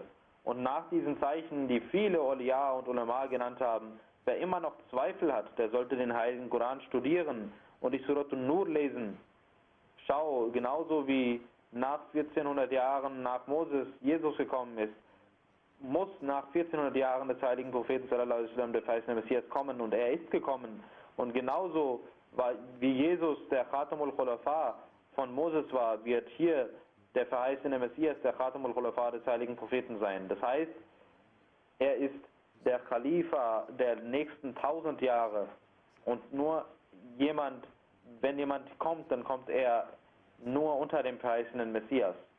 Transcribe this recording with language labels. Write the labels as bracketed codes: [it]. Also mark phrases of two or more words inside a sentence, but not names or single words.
[de] Und nach diesen Zeichen, die viele Awliya und Ulama genannt haben, wer immer noch Zweifel hat, der sollte den Heiligen Koran studieren und die Surat An-Nur lesen. Schau, genauso wie nach 1400 Jahren nach Moses Jesus gekommen ist, muss nach 1400 Jahren des heiligen Propheten [ar] sallallahu alaihi wasallam [de] der verheißene Messias kommen, und er ist gekommen. Und genauso wie Jesus der [ar] Khatamul Khulafa [de] von Moses war, wird hier der verheißene Messias der [ar] Khatamul Khulafa [de] des heiligen Propheten sein. Das heißt, er ist der Khalifa der nächsten 1000 Jahre, und nur wenn jemand kommt, dann kommt er nur unter dem verheißenen Messias.